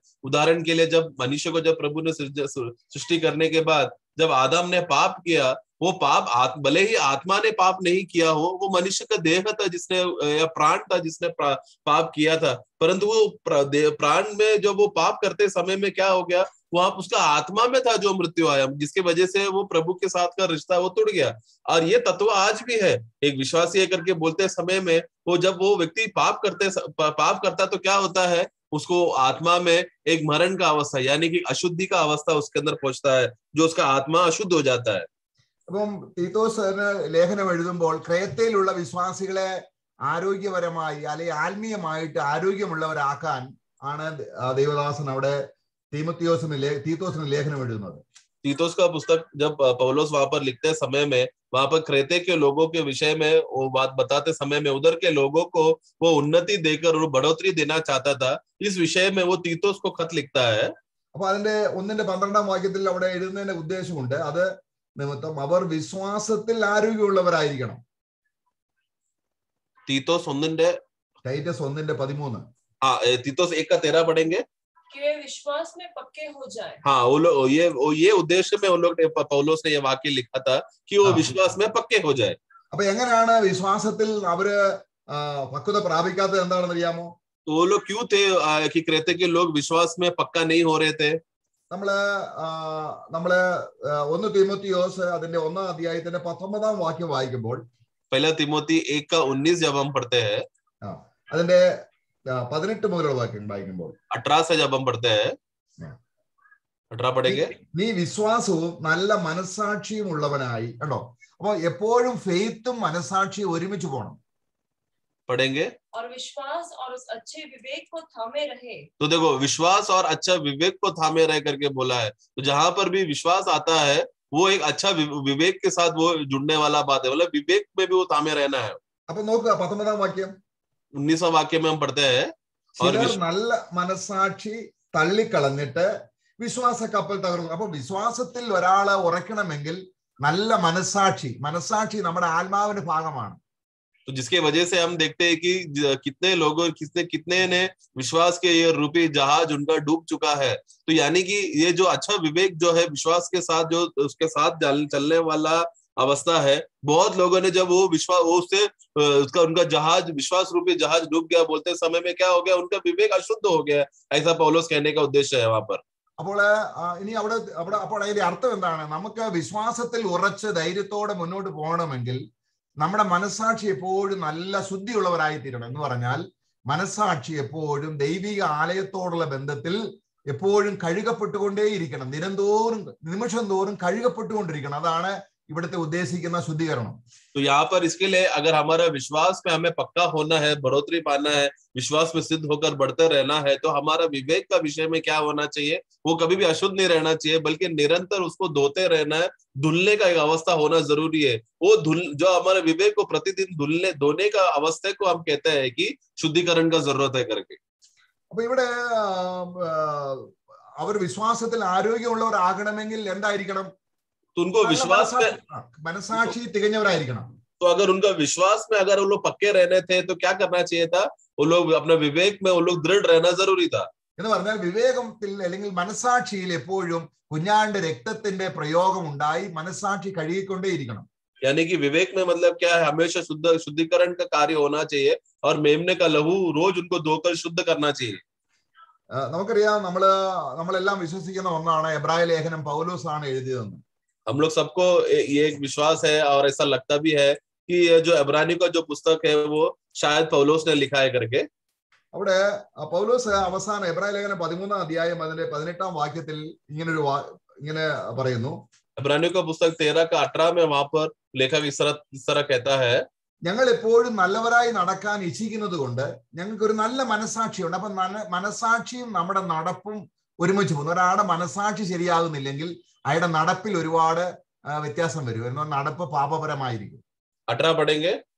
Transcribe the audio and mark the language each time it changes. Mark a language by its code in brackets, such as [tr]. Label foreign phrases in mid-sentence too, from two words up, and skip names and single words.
[hi] उदाहरण के लिए जब मनुष्य को, जब प्रभु ने सृष्टि करने के बाद जब आदम ने पाप किया, वो पाप भले ही आत्मा ने पाप नहीं किया हो, वो मनुष्य का देह था जिसने, या प्राण था जिसने पाप किया था, परंतु वो प्राण में जब वो पाप करते समय में क्या हो गया, वहां उसका आत्मा में था जो मृत्यु आया, जिसकी वजह से वो प्रभु के साथ का रिश्ता वो टूट गया। और ये तत्व आज भी है। एक विश्वासी करके बोलते समय में वो जब वो व्यक्ति पाप करता तो क्या होता है, उसको आत्मा में एक मरण का अवस्था यानी कि अशुद्धि का अवस्था उसके अंदर पहुंचता है, जो उसका आत्मा अशुद्ध हो जाता है। [ml] അപ്പം തീത്തോസ് ലേഖനം എഴുതുമ്പോൾ ക്രേത്തയിലുള്ള വിശ്വാസികളെ ആരോഗ്യപരമായി അല്ലെങ്കിൽ ആത്മീയമായിട്ട് ആരോഗ്യമുള്ളവരാക്കാൻ ആണ് ദൈവദാസൻ അവിടെ തീത്തോസിന് ലേഖനം എഴുതുന്നത്. [hi] तीतुस का पुस्तक जब पौलुस वहां पर लिखते समय में, वहां पर क्रेते के लोगों के विषय में वो बात बताते समय में उधर के लोगों को वो उन्नति देकर और बढ़ोतरी देना चाहता था, इस विषय में वो तीतुस को खत लिखता है। [ml] അപ്പൊ അതിന്റെ 1:12 വാക്യത്തിൽ അവിടെ എഴുതുന്നതിന്റെ ഉദ്ദേശമുണ്ട്. അത് നിമിത്തം അവർ വിശ്വാസത്തിൽ ആരോഗ്യമുള്ളവരായിരിക്കണം. [hi] तीतुस 1 [ml] ടൈറ്റസ് 1:13. [hi] तीतुस 1:13 पढ़ेंगे कि वे विश्वास में पक्के हो जाए। हाँ, वो लोग ये उद्देश्य में उन लोग ने, पौलुस ने ये वाक्य लिखा था कि वो विश्वास में पक्के हो जाए। [ml] അപ്പൊ എങ്ങനെയാണ് വിശ്വാസത്തിൽ അവര് പക്വത പ്രാപിക്കാത്തത് എന്താണെന്ന് അറിയാമോ? [hi] तो वो लोग क्यों थे कि क्रेते के लोग विश्वास में पक्का नहीं हो रहे थे? [ml] നമ്മള് 1 തീമോത്തിയോസ് അതിന്റെ 1-ാം അധ്യായത്തിന്റെ 19-ാം വാക്യം വായിക്കുമ്പോൾ, [hi] पहला तिमोथी 1:19 जब हम पढ़ते हैं, [ml] അതിന്റെ 18 മുതലുള്ള വാക്യം വായിക്കുമ്പോൾ [hi] 18 से जब हम पढ़ते हैं, 18 पढ़ेंगे, [ml] നീ വിശ്വാസവും നല്ല മനസ്സാക്ഷിയും ഉള്ളവനായി. കണ്ടോ, അപ്പൊ എപ്പോഴും ഫെയ്ത്തും മനസ്സാക്ഷിയും ഒരുമിച്ച് പോകണം. [hi] पढ़ेंगे, और विश्वास और उस अच्छे विवेक को थामे रहे. तो देखो विश्वास और अच्छा विवेक को थामे रह करके बोला है. तो जहां पर भी विश्वास आता है वो एक अच्छा विवेक के साथ वो जुड़ने वाला बात है, मतलब विवेक में भी वो थामे रहना है. [ml] അപ്പൊ നോക്കുക 19-ാം വാക്യം, [hi] 19वां वाक्य में हम पढ़ते हैं, और [ml] ചിലർ നല്ല മനസ്സാക്ഷി തള്ളിക്കളഞ്ഞിട്ട് വിശ്വാസ കപ്പൽ തകർന്നു. അപ്പൊ വിശ്വാസത്തിൽ ഒരാള് ഉറക്കണമെങ്കിൽ നല്ല മനസ്സാക്ഷി നമ്മുടെ ആത്മാവിന്റെ ഭാഗമാണ്. [hi] तो जिसके वजह से हम देखते हैं कि कितने ने विश्वास के ये रूपी जहाज उनका डूब चुका है. तो यानी कि ये जो अच्छा विवेक जो है विश्वास के साथ जो उसके साथ चलने वाला अवस्था है, बहुत लोगों ने जब वो विश्वास उससे उनका जहाज विश्वास रूपी जहाज डूब गया, बोलते समय में क्या हो गया, उनका विवेक अशुद्ध हो गया. ऐसा पौलुस कहने का उद्देश्य है वहां पर. [ml] അപ്പോൾ ഇനി അപ്പോൾ അതിന്റെ അർത്ഥം എന്താണ്? നമുക്ക് വിശ്വാസത്തിൽ ഉറച്ച് ധൈര്യത്തോടെ മുന്നോട്ട് പോകണമെങ്കിൽ നമ്മുടെ മനസ്സാക്ഷി എപ്പോഴും നല്ല ശുദ്ധിയുള്ളവരായി തീരണം. എന്ന് പറഞ്ഞാൽ മനസ്സാക്ഷി എപ്പോഴും ദൈവിക ആലയത്തോടുള്ള ബന്ധത്തിൽ എപ്പോഴും കഴുകപ്പെട്ടുകൊണ്ടേയിരിക്കണം. നിമിഷം തോറും കഴുകപ്പെട്ടുകൊണ്ടിരിക്കണം. അതാണ് ഇവിടുത്തെ ഉദ്ദേശിക്കുന്ന ശുദ്ധീകരണം. [hi] तो यहाँ पर इसके लिए अगर हमारा विश्वास में हमें पक्का होना है, बढ़ोतरी पाना है, विश्वास में सिद्ध होकर बढ़ते रहना है, तो हमारा विवेक का विषय में क्या होना चाहिए, वो कभी भी अशुद्ध नहीं रहना चाहिए, बल्कि निरंतर उसको धोते रहना है. धुलने का एक अवस्था होना जरूरी है. वो जो हमारे विवेक को प्रतिदिन धोने का अवस्था को हम कहते हैं कि शुद्धिकरण का जरूरत है करके. [ml] അപ്പൊ ഇവിടെ അവർ വിശ്വാസത്തിൽ ആരോഗ്യമുള്ളവരാകണമെങ്കിൽ എന്തായിരിക്കണം? [hi] तो उनको विश्वास में [ml] മനസ്സാക്ഷി തികഞ്ഞവരായിരിക്കണം. [hi] तो अगर उनका विश्वास में अगर वो लोग पक्के रहने थे तो क्या करना चाहिए था? वो लोग अपने विवेक में वो लोग दृढ़ रहना जरूरी था. [ml] എന്ന് പറഞ്ഞാൽ വിവേകത്തിൽ അല്ലെങ്കിൽ മനസ്സാക്ഷിയിൽ എപ്പോഴും കുഞ്ഞാന്റെ രക്തത്തിന്റെ പ്രയോഗം ഉണ്ടായി മനസ്സാക്ഷി കഴുകിക്കൊണ്ടേയിരിക്കണം. [hi] यानी कि विवेक में मतलब क्या है, हमेशा शुद्धिकरण का कार्य होना चाहिए और मेमने का लहू रोज उनको धोकर शुद्ध करना चाहिए. [ml] നമുക്കറിയാം, നമ്മളെല്ലാം വിശ്വസിക്കുന്ന ഒന്നാണ് എബ്രായ ലേഖനം പൗലോസാണ് എഴുതിയതെന്ന്. [hi] हम लोग सबको ये एक विश्वास है और ऐसा लगता भी है कि ये जो इब्रानी का जो पुस्तक है वो शायद पौलुस ने लिखा है करके. [ml] അവിടെ പൗലോസ് അവസാനം എബ്രായ ലേഖനം 13-ാം അധ്യായം അതിന്റെ 18-ാം വാക്യത്തിൽ ഇങ്ങനെ പറയുന്നു. [hi] इब्रानी का पुस्तक 13-18 में वहां पर लेखक इस तरह कहता है, [ml] ഞങ്ങൾ എപ്പോഴും നല്ലവരായി നടക്കാൻ ഇച്ഛിക്കുന്നത് കൊണ്ട് ഞങ്ങൾക്ക് ഒരു നല്ല മനസ്സാക്ഷിയുണ്ട്. അപ്പൊ മനസ്സാക്ഷിയും നമ്മുടെ നടപ്പും ഒരുമിച്ച് പോകുന്നു. ഒരാളുടെ മനസ്സാക്ഷി ശരിയാകുന്നില്ലെങ്കിൽ അയാളുടെ നടപ്പിൽ ഒരുപാട് വ്യത്യാസം വരും. നടപ്പ് പാപപരമായിരിക്കും. [hi] 18 पढ़ेंगे.